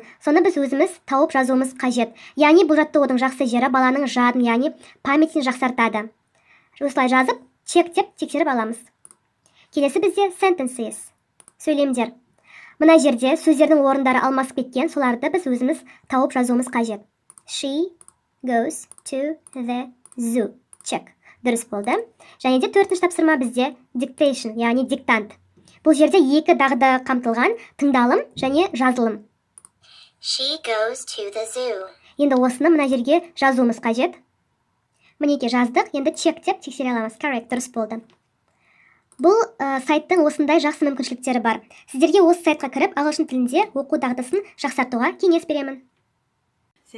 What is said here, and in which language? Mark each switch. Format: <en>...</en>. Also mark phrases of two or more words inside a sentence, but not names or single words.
<kk>Соны біз өзіміз тауып жазуымыз қажет. Яғни бұл жаттығудың жақсы жері баланың жадын, яғни памятін жақсартады. Осылай жазып, чектеп тексеріп аламыз. Келесі бізде sentences, сөйлемдер. Мына жерде сөздердің орындары алмасып кеткен, соларды біз өзіміз тауып жазуымыз қажет.</kk> <en>She goes to the zoo. Check.</en> <kk>Дұрыс болды. Және де төртінші тапсырма бізде dictation, яғни диктант. Бұл жерде екі дағды қамтылған, тыңдалым және жазылым.</kk> <en>She goes to the zoo.</en> <kk>Енді осыны мына жерге жазуымыз қажет. Мінеке жаздық, енді чектеп тексере аламыз. Correct, дұрыс болды. Бұл сайттың осындай жақсы мүмкіншіліктері бар. Сіздерге осы сайтқа кіріп, ағылшын тілінде оқу дағдысын жақсартуға кеңес беремін.</kk>